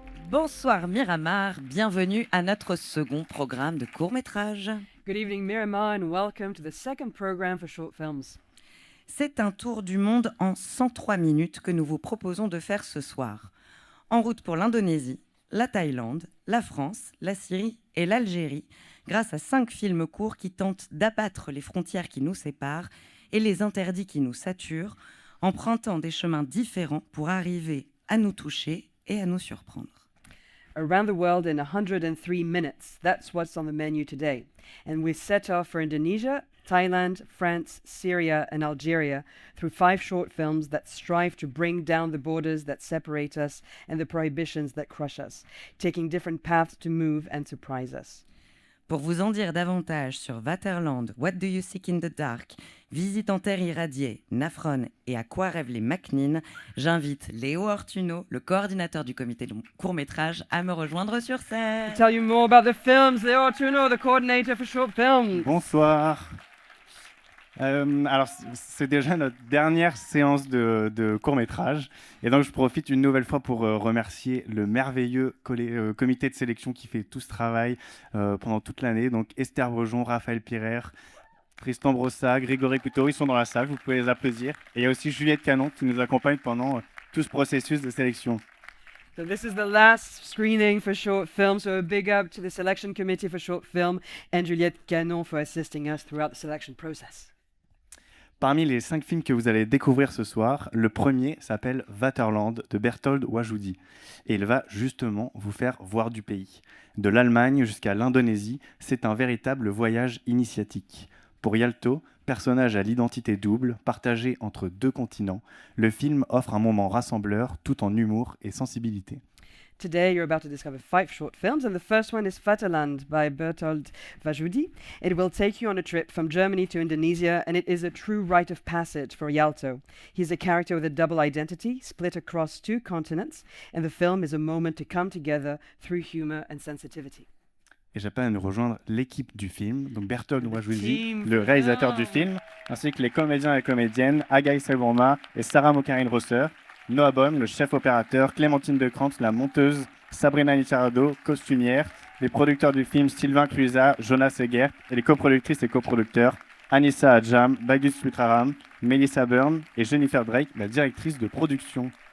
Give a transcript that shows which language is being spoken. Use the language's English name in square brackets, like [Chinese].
[French] Bonsoir Miramar, bienvenue à notre second programme de court-métrage. [English] Good evening, Miramar, and welcome to the second program for short films. [French] C'est un tour du monde en 103 minutes que nous vous proposons de faire ce soir. En route pour l'Indonésie, la Thaïlande, la France, la Syrie et l'Algérie, grâce à 5 films courts qui tentent d'abattre les frontières qui nous séparent et les interdits qui nous saturent, empruntant des chemins différents pour arriver à nous toucher et à nous surprendre. [English] Around the world in 103 minutes. That's what's on the menu today. And we set off for Indonesia, Thailand, France, Syria, and Algeria through 5 short films that strive to bring down the borders that separate us and the prohibitions that crush us, taking different paths to move and surprise us. [French] Pour vous en dire davantage sur Vaterland, What Do You Seek in the Dark, Visite en Terre irradiée, Nafron et À quoi rêvent les McNean, j'invite Léo Ortuno, le coordinateur du comité de court-métrage, à me rejoindre sur scène. [English] To tell you more about the films, Leo Artuno, the coordinator for short films. [French] Bonsoir. Alors, c'est déjà notre dernière séance de court-métrage. Et donc, je profite une nouvelle fois pour remercier le merveilleux comité de sélection qui fait tout ce travail pendant toute l'année. Donc, Esther Brejon, Raphaël Pirer, Tristan Brossat, Grégory Couteau, ils sont dans la salle, vous pouvez les applaudir. Et il y a aussi Juliette Canon qui nous accompagne pendant tout ce processus de sélection. [English] So this is the last screening for short film, so a big up to the selection committee for short film and Juliette Canon for assisting us throughout the selection process. [French] Parmi les 5 films que vous allez découvrir ce soir, le premier s'appelle Vaterland de Berthold Wajudi. Et il va justement vous faire voir du pays. De l'Allemagne jusqu'à l'Indonésie, c'est un véritable voyage initiatique. Pour Yalto, personnage à l'identité double, partagé entre 2 continents, le film offre un moment rassembleur tout en humour et sensibilité. [English] Today you're about to discover 5 short films, and the first one is Vaterland by Bertold Vajudi. It will take you on a trip from Germany to Indonesia, and it is a true rite of passage for Yalto. He's a character with a double identity, split across 2 continents, and the film is a moment to come together through humor and sensitivity. [French] Et j'appelle à nous rejoindre l'équipe du film, donc Bertold Wajudi, le réalisateur du film, ainsi que les comédiens et comédiennes Agaï Selbourma et Sarah Mokarin-Rosser, Noah Baum, le chef opérateur, Clémentine Decrante, la monteuse, Sabrina Nichardo, costumière, les producteurs du film Sylvain Cluzat, Jonas Seger, et les coproductrices et coproducteurs Anissa Adjam, Bagus Putraram, Melissa Byrne et Jennifer Drake, la directrice de production.